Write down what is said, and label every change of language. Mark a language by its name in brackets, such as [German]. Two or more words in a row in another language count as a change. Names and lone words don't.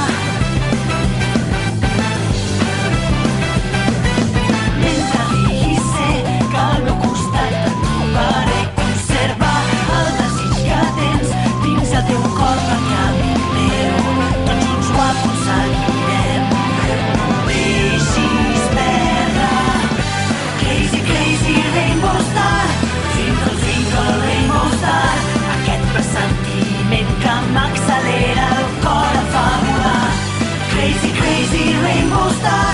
[Catalan] Mentre diguis sé que al meu costat et trobaré, conserva el desig que tens dins el teu cor perquè a mi meu. Tots junts ho aconseguirem. No deixis perdre. [English] Crazy, crazy rainbow star. Twinkle, twinkle, rainbow star. [Catalan] Aquest pressentiment que m'accelera el cor em fa volar. [English] Crazy, crazy rainbow star.